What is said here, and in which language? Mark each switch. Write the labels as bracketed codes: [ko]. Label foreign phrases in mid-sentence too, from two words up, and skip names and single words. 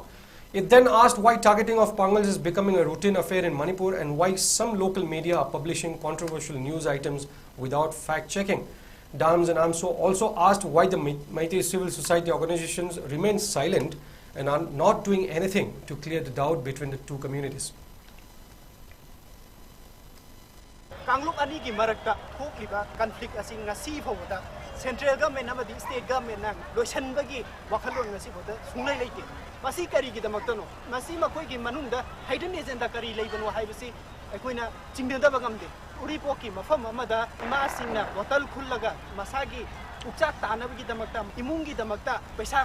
[en] It then asked why targeting of Pangals is becoming a routine affair in Manipur and why some local media are publishing controversial news items without fact-checking. DAMS and AMSO also asked why the Meitei civil society organizations remain silent and are not doing anything to clear the doubt between the two communities. [mni] Kangluk ani ki marakta thokliba conflict asing ngasi phawda [en] central government [mni] amadi [en] state government [mni] na loisan bagi wakhalon ngasi phawda sunglai leite masi kari gi damakta no masi makoi gi manungda [en] hidden agenda [mni] kari leibano haibasi akoina chingdenda bagamde uri poki mafam amada masingna bottle khullaga masagi ukchak tanabagi damakta imungi damakta paisa